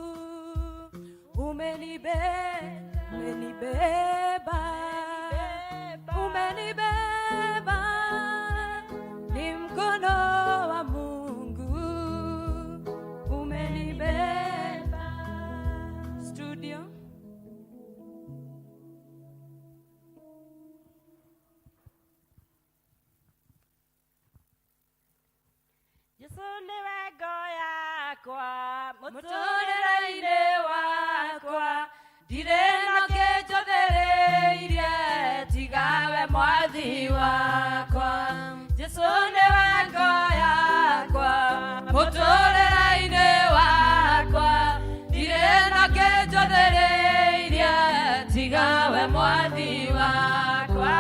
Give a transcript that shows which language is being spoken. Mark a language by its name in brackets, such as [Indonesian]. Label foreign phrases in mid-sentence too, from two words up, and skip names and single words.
[Swahili] Umenibeba, ni mkono wa Mungu. Umenibeba. Studio. [Kikuyu] Yesu niwe ngo yakwa, Mũtũrĩre-inĩ wakwa, ndirĩ na kĩndũ njũthĩrĩirie tiga we mwathi wakwa. Jesũ nĩwe ngo yakwa, mũtũrĩre-inĩ wakwa, ndirĩ na kĩndũ njũthĩrĩirie tiga we mwathi wakwa.